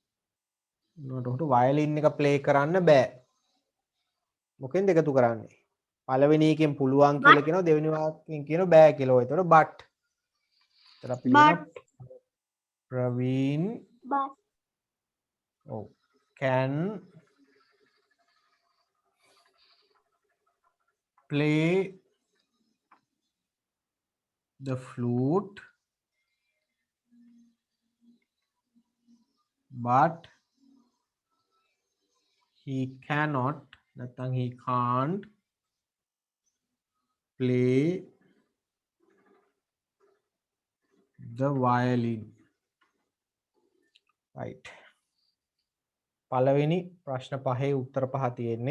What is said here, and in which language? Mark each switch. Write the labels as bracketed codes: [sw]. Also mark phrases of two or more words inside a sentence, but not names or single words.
[si] නෝට උට වයලින් එක ප්ලේ කරන්න බෑ. මොකෙන්ද එකතු කරන්නේ? පළවෙනි එකෙන් පුළුවන් කියලා කියනවා දෙවෙනි වාක්‍යයෙන් කියනවා බෑ කියලා. ඔය එතකොට but. ඒතර අපි ලියනවා ප්‍රවීන් but [en] ඔව් can play the flute but he cannot නැත්නම් he can't play the violin. Right. [si] පළවෙනි ප්‍රශ්න පහේ උත්තර පහ තියෙන්නේ.